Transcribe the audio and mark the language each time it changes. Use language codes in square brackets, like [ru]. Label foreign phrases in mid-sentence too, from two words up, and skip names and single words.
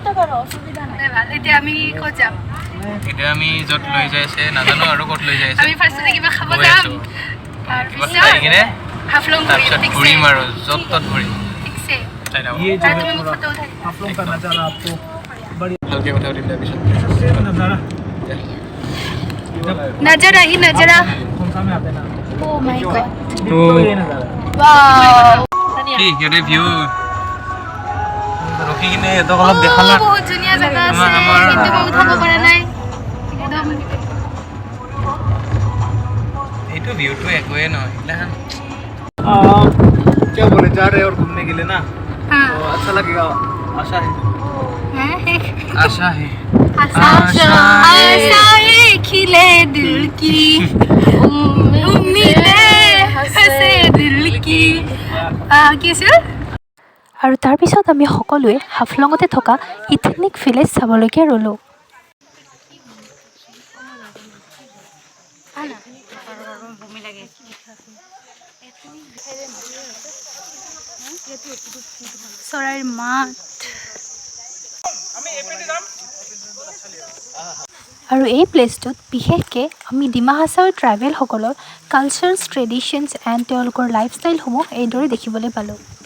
[as] এতিয়া আমি ক'ত যাম? এতিয়া আমি য'ত লৈ যাই আছে নাজানো আৰু ক'ত লৈ যাই আছে। আমি ফাৰ্ষ্টতে কিবা খাব যাম, কিবা খাই কিনে হাফলং তাৰপিছত ঘূৰিম আৰু য'ত ত'ত ঘূৰিম। ভালকে কথা পাতিম তাৰপিছত। [hi] नजरा ही नजरा। [en] Oh my god. [as] কি সিহঁতে ভিউ ৰখি কিনে সিহঁতক অলপ দেখালা। বহুত ধুনীয়া জাগা আছে, কিন্তু মই উঠাব পৰা নাই। একদম এইটো ভিউটো একোৱে নহয়। [hi] क्या बोले जा रहे हैं और घूमने के लिए ना, तो अच्छा लगेगा। आशा है आशा है आशा है खिले दिल की उम्मीदें हंसे दिल की। [as] কি আছিল? আৰু তাৰপিছত আমি সকলোৱে হাফলঙতে থকা [en] ethnic village [as] চাবলৈকে ৰ'লোঁ। চৰাইৰ মাত আৰু এই প্লেচটোত বিশেষকৈ আমি ডিমা হাছাওৰ ট্ৰাইবেলসকলৰ [en] cultures, traditions and [as] তেওঁলোকৰ লাইফষ্টাইলসমূহ এইদৰে দেখিবলৈ পালোঁ।